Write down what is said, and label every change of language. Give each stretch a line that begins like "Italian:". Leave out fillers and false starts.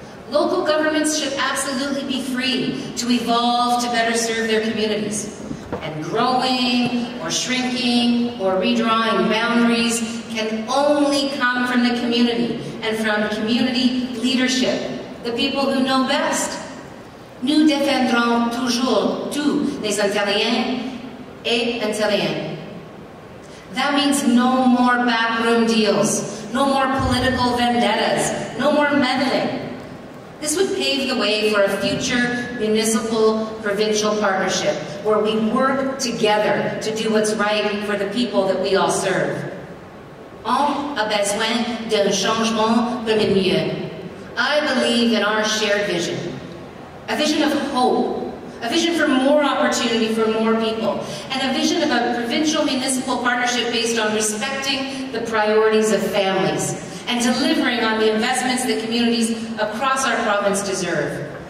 English: Local governments should absolutely be free to evolve to better serve their communities. And growing, or shrinking, or redrawing boundaries can only come from the community and from community leadership, the people who know best.
French: Nous défendrons toujours tous les Ontariens et Ontariennes.
English: That means no more backroom deals, no more political vendettas, no more meddling. This would pave the way for a future municipal-provincial partnership where we work together to do what's right for the people that we all serve.
French: On a besoin d'un changement pour le mieux.
English: I believe in our shared vision, a vision of hope, a vision for more opportunity for more people, and a vision of a provincial-municipal partnership based on respecting the priorities of families and delivering on the investments that communities across our province deserve.